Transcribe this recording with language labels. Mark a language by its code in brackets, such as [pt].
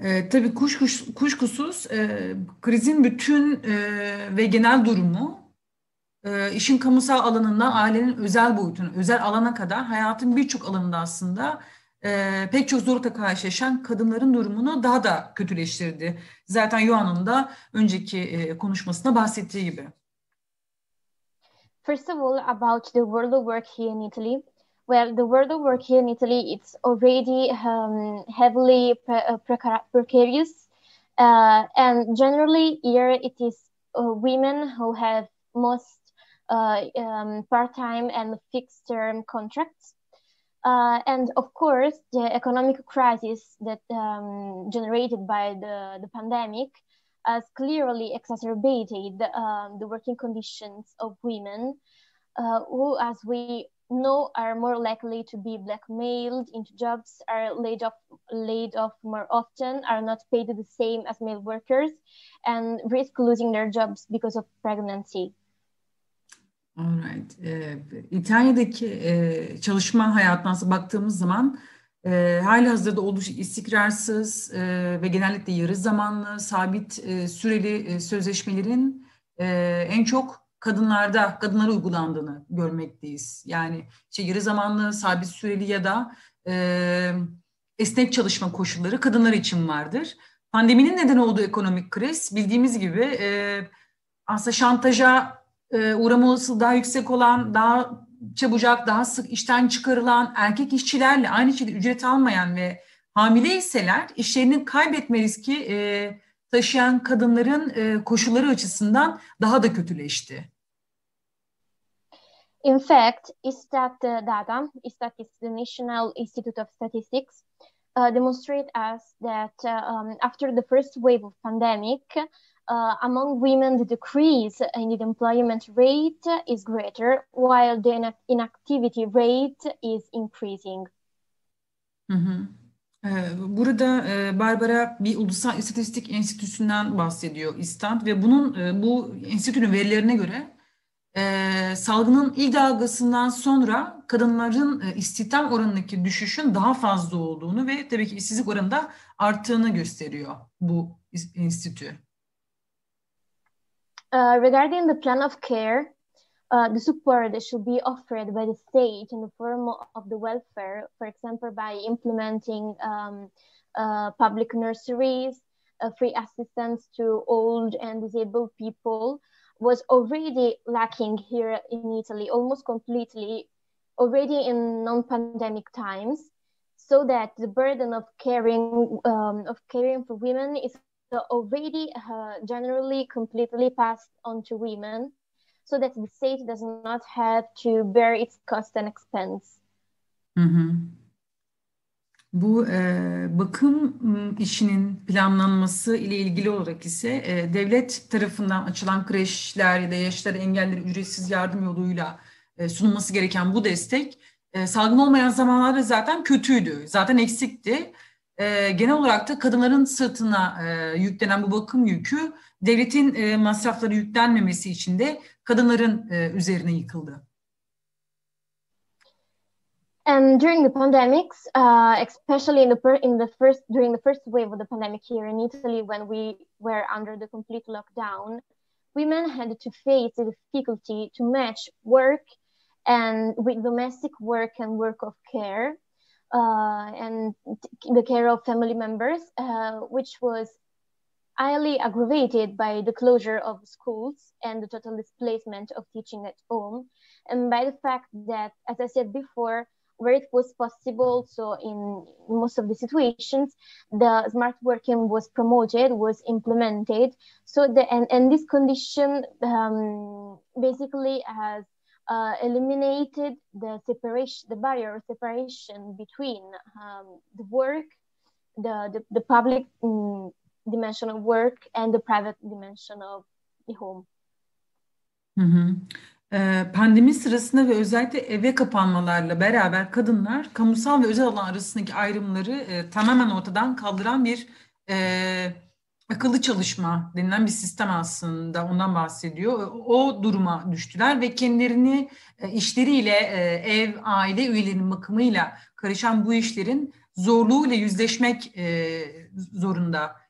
[tr] Tabii kuşkusuz krizin bütün ve genel durumu işin kamusal alanından ailenin özel boyutuna, özel alana kadar hayatın birçok alanında aslında pek çok zorlukla karşılaşan kadınların durumunu daha da kötüleştirdi. Zaten Johanna'nın da önceki konuşmasında bahsettiği gibi. [en] First of all, about the world of work here in Italy. Well, the world of work here in Italy, it's already heavily precarious And generally here it is women who have most part-time and fixed-term contracts. And of course, the economic crisis that generated by the pandemic has clearly exacerbated the working conditions of women who, as we know, are more likely to be blackmailed into jobs, are laid off more often, are not paid the same as male workers, and risk losing their jobs because of pregnancy. Alright. [tr] İtalya'daki çalışma hayatına baktığımız zaman halihazırda oldukça istikrarsız ve genellikle yarı zamanlı, sabit süreli sözleşmelerin en çok kadınlara uygulandığını görmekteyiz. Yani yarı zamanlı, sabit süreli ya da esnek çalışma koşulları kadınlar için vardır. Pandeminin neden olduğu ekonomik kriz bildiğimiz gibi aslında şantaja uğrama olasılığı daha yüksek olan, daha çabucak, daha sık işten çıkarılan erkek işçilerle aynı şekilde ücret almayan ve hamileyseler işlerini kaybetme riski taşıyan kadınların koşulları açısından daha da kötüleşti. [en] In fact, Istat data, Istat is the National Institute of Statistics, demonstrate us that after the first wave of pandemic, among women, the decrease in the employment rate is greater, while the inactivity rate is increasing. [tr] Burada Barbara bir ulusal istatistik enstitüsünden bahsediyor, İstat, ve bu enstitünün verilerine göre salgının ilk dalgasından sonra kadınların istihdam oranındaki düşüşün daha fazla olduğunu ve tabii ki işsizlik oranında arttığını gösteriyor bu enstitü. [en] Regarding the plan of care, the support that should be offered by the state in the form of the welfare, for example, by implementing public nurseries, free assistance to old and disabled people, was already lacking here in Italy, almost completely, already in non-pandemic times, so that the burden of caring for women is already generally completely passed on to women, so that the state does not have to bear its cost and expense. [tr] Bu bakım işinin planlanması ile ilgili olarak ise devlet tarafından açılan kreşler ya da yaşlılara engellilere ücretsiz yardım yoluyla sunulması gereken bu destek salgın olmayan zamanlarda zaten kötüydü, zaten eksikti. Genel olarak da kadınların sırtına yüklenen bu bakım yükü devletin masrafları yüklenmemesi için de kadınların üzerine yıkıldı. [en] And during the pandemics, especially during the first wave of the pandemic here in Italy, when we were under the complete lockdown, women had to face the difficulty to match work and with domestic work and work of care, and the care of family members, which was highly aggravated by the closure of schools and the total displacement of teaching at home, and by the fact that, as I said before, where it was possible, so in most of the situations, the smart working was promoted, was implemented. So and this condition basically has eliminated the barrier of separation between the work, the public dimension of work and the private dimension of the home. [tr] Pandemi sırasında ve özellikle eve kapanmalarla beraber kadınlar kamusal ve özel alan arasındaki ayrımları tamamen ortadan kaldıran bir akıllı çalışma denilen bir sistem, aslında ondan bahsediyor. O duruma düştüler ve kendilerini işleriyle, ev, aile üyelerinin bakımıyla karışan bu işlerin zorluğuyla yüzleşmek zorunda.